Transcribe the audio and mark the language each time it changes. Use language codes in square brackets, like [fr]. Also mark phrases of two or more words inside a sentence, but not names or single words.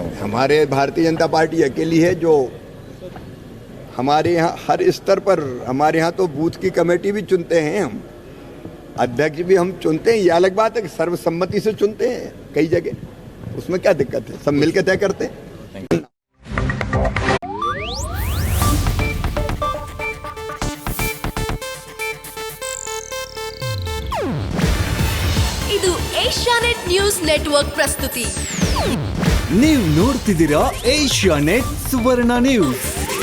[hi] हमारे भारतीय जनता पार्टी अकेली है जो हमारे यहाँ हर स्तर पर, हमारे यहाँ तो बूथ की कमेटी भी चुनते हैं, हम अध्यक्ष भी हम चुनते हैं. ये अलग बात है कि सर्वसम्मति से चुनते हैं कई जगह, उसमें क्या दिक्कत है, सब मिलकर तय करते हैं. [kn] ಇದು ಏಷ್ಯಾನೆಟ್ ನ್ಯೂಸ್ ನೆಟ್ವರ್ಕ್ ಪ್ರಸ್ತುತಿ. ನೀವು ನೋಡ್ತಿದ್ದೀರಾ ಏಷ್ಯಾನೆಟ್ ಸುವರ್ಣ ನ್ಯೂಸ್.